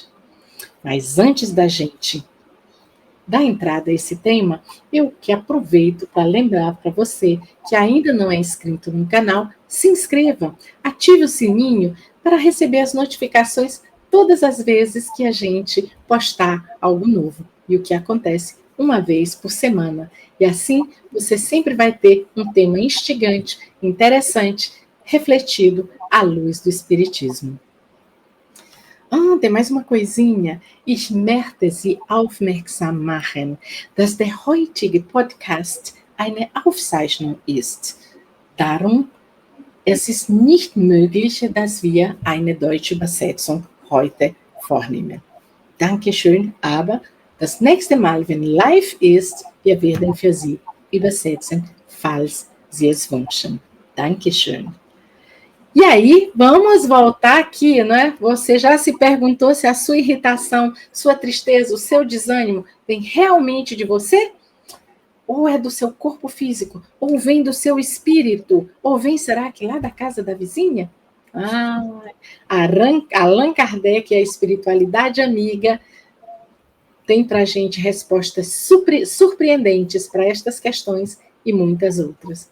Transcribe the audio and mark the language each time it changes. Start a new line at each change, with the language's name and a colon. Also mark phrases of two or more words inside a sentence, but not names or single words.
Portuguese: Mas antes da gente dar entrada a esse tema, eu que aproveito para lembrar para você que ainda não é inscrito no canal, se inscreva, ative o sininho para receber as notificações todas as vezes que a gente postar algo novo. E o que acontece uma vez por semana. E assim você sempre vai ter um tema instigante, interessante, refletido à luz do Espiritismo. Tem mais uma coisinha.
German: Ich möchte Sie aufmerksam machen, dass der heutige Podcast eine Aufzeichnung ist. Darum, es ist nicht möglich, dass wir eine deutsche Übersetzung heute vornehmen. Dankeschön, aber das nächste Mal, wenn live ist, wir werden für Sie übersetzen, falls Sie es wünschen. Dankeschön.
Portuguese: E aí, vamos voltar aqui, né? Você já se perguntou se a sua irritação, sua tristeza, o seu desânimo vem realmente de você? Ou é do seu corpo físico? Ou vem do seu espírito? Ou vem, será que lá da casa da vizinha? Allan Kardec, a espiritualidade amiga, tem para a gente respostas surpreendentes para estas questões e muitas outras.